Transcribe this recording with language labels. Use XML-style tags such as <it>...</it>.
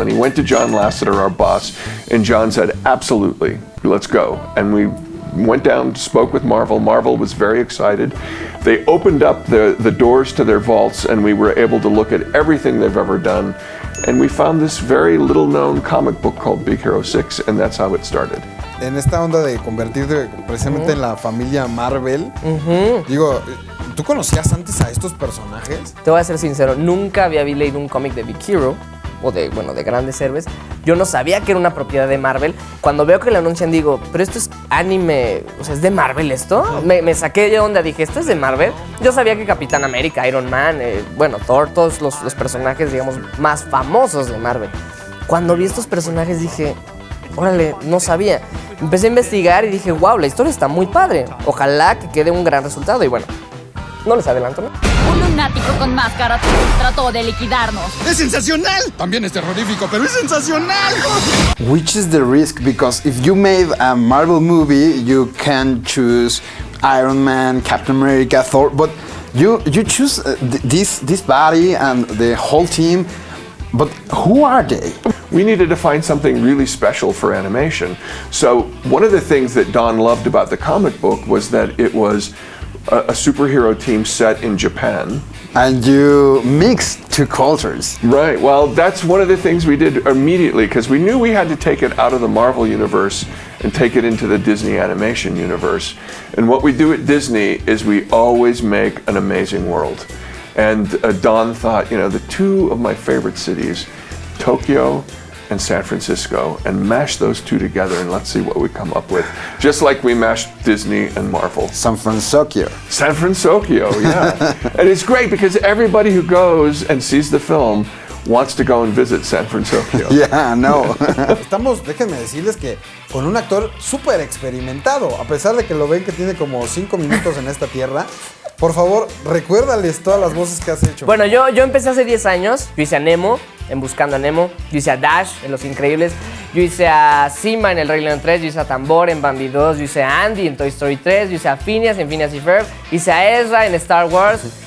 <en>And he went to John Lasseter, our boss, and John said, absolutely, let's go. And we went down, spoke with Marvel. Marvel was very excited. They opened up the doors to their vaults, and we were able to look at everything they've ever done. And we found this very little-known comic book called Big Hero 6, and that's how it started.</en> <es>En esta onda de convertirte precisamente en la familia Marvel, digo, ¿tú conocías antes a estos personajes? Te voy a ser sincero, nunca había leído un cómic de Big Hero, o de Grandes Héroes. Yo no sabía que era una propiedad de Marvel. Cuando veo que lo anuncian digo, pero esto es anime, o sea, ¿es de Marvel esto? Me saqué de onda, dije, ¿esto es de Marvel? Yo sabía que Capitán América, Iron Man, Thor, todos los personajes, digamos, más famosos de Marvel. Cuando vi estos personajes dije, órale, no sabía. Empecé a investigar y dije, wow, la historia está muy padre. Ojalá que quede un gran resultado. Y bueno, no les adelanto, ¿no? Un lunático con máscara trató de liquidarnos. ¡Es sensacional! También es terrorífico, pero es sensacional.</es> <en>Which is the risk? Because if you made a Marvel movie, you can choose Iron Man, Captain America, Thor, but you choose this body and the whole team. But who are they? We needed to find something really special for animation. So one of the things that Don loved about the comic book was that it was a superhero team set in Japan. And you mixed two cultures. Right. Well, that's one of the things we did immediately because we knew we had to take it out of the Marvel universe and take it into the Disney animation universe. And what we do at Disney is we always make an amazing world. And Don thought, the two of my favorite cities, Tokyo and San Francisco, and mash those two together and let's see what we come up with. Just like we mashed Disney and Marvel. San Francisco. San Francisco, yeah. And it's great because everybody who goes and sees the film wants to go and visit San Francisco. Yeah, no.</en> <es>Déjenme decirles que con un actor súper experimentado, a pesar de que lo ven que tiene como 5 minutos en esta tierra, por favor, recuérdales todas las voces que has hecho. Bueno, yo empecé hace 10 años, yo hice a Nemo en Buscando a Nemo, yo hice a Dash en Los Increíbles, yo hice a Simba en El Rey León 3, yo hice a Tambor en Bambi 2, yo hice a Andy en Toy Story 3, yo hice a Phineas en Phineas y Ferb, hice a Ezra en Star Wars.</es>